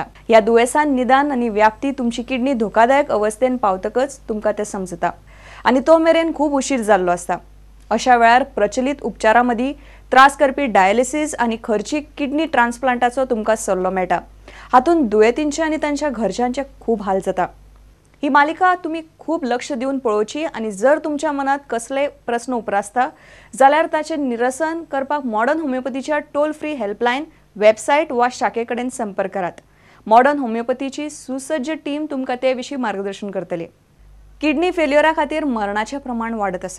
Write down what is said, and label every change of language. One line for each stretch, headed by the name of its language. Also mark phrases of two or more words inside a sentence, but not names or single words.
Konkani: या दुयेसान निदान आणि व्याप्ती तुमची किडनी धोकादायक अवस्थेन पावतकच तुमका ते समजता आणि तो मेरेन खूप उशीर जाल्लो असता। अशा वेळार प्रचलित उपचारांमध्ये त्रास करपी डायलिसिस आणि खर्चिक किडनी ट्रान्सप्लांटाचो तुमका सल्लो मेळटा। हातून दुयेतींचे आणि त्यांच्या घरच्यांचे खूप हाल जाता। ही मालिका तुम्ही खूप लक्ष देऊन पळोवची आणि जर तुमच्या मनात कसले प्रश्न उपरासता जाल्यार ताचे निरसन करपाक मॉडर्न होमिओपॅथीच्या
English: toll free helpline,
Konkani: वेबसाइट वा शाखेकडेन संपर्क करात। मॉडर्न होमिओपॅथीची सुसज्ज टीम तुमका ते विशीं मार्गदर्शन करतली। किडनी फेल्युअरा खातीर मरणाचे प्रमाण वाढत आसा।